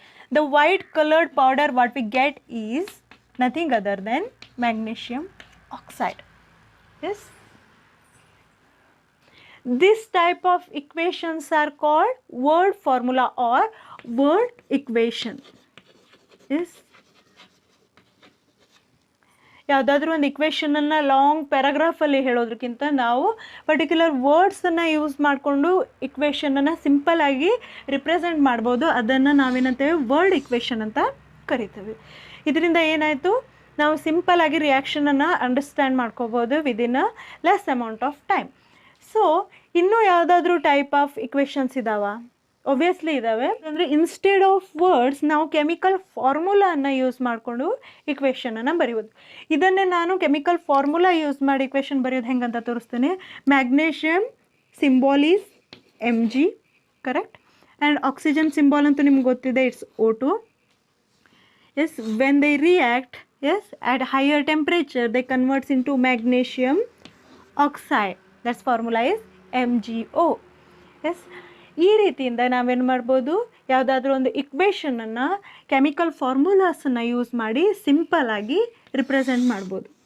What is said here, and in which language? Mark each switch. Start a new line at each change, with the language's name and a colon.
English: The white colored powder what we get is nothing other than magnesium oxide. Yes, this type of equations are called word formula or word equation.
Kannada: Yes, ಯಾವುದಾದ್ರೂ ಒಂದು ಇಕ್ವೇಷನನ್ನು long ಪ್ಯಾರಾಗ್ರಾಫಲ್ಲಿ ಹೇಳೋದಕ್ಕಿಂತ ನಾವು particular ವರ್ಡ್ಸನ್ನು use ಮಾಡಿಕೊಂಡು ಇಕ್ವೇಷನನ್ನು ಸಿಂಪಲ್ಲಾಗಿ represent ಮಾಡ್ಬೋದು. ಅದನ್ನು ನಾವೇನಂತೇವೆ word equation ಅಂತ ಕರಿತೇವೆ. ಇದರಿಂದ ಏನಾಯಿತು, ನಾವು ಸಿಂಪಲ್ಲಾಗಿ ರಿಯಾಕ್ಷನನ್ನು ಅಂಡರ್ಸ್ಟ್ಯಾಂಡ್ ಮಾಡ್ಕೋಬೋದು within a less amount of time. So ಇನ್ನೂ ಯಾವುದಾದ್ರೂ ಟೈಪ್ ಆಫ್ ಇಕ್ವೇಷನ್ಸ್ ಇದ್ದಾವ? ಒಬ್ವಿಯಸ್ಲಿ ಇದ್ದಾವೆ. ಅಂದರೆ ಇನ್ಸ್ಟೆಡ್ ಆಫ್ ವರ್ಡ್ಸ್ ನಾವು ಕೆಮಿಕಲ್ ಫಾರ್ಮುಲಾನ ಯೂಸ್ ಮಾಡಿಕೊಂಡು ಇಕ್ವೇಷನನ್ನು ಬರೆಯೋದು. ಇದನ್ನೇ ನಾನು ಕೆಮಿಕಲ್ ಫಾರ್ಮುಲಾ ಯೂಸ್ ಮಾಡಿ ಇಕ್ವೇಷನ್ ಬರೆಯೋದು ಹೆಂಗಂತ ತೋರಿಸ್ತೀನಿ. Magnesium symbol is Mg, correct. And oxygen symbol ಅಂತೂ ನಿಮ್ಗೆ ಗೊತ್ತಿದೆ, it's O2.
English: Yes, when they react, yes, at higher temperature they converts into magnesium oxide. That's formula is MgO.
Kannada: Yes, ಈ ರೀತಿಯಿಂದ ನಾವೇನು ಮಾಡ್ಬೋದು, ಯಾವುದಾದ್ರೂ ಒಂದು ಇಕ್ವೇಷನನ್ನು ಕೆಮಿಕಲ್ ಫಾರ್ಮುಲಾಸನ್ನು ಯೂಸ್ ಮಾಡಿ ಸಿಂಪಲ್ಲಾಗಿ ರಿಪ್ರೆಸೆಂಟ್ ಮಾಡ್ಬೋದು.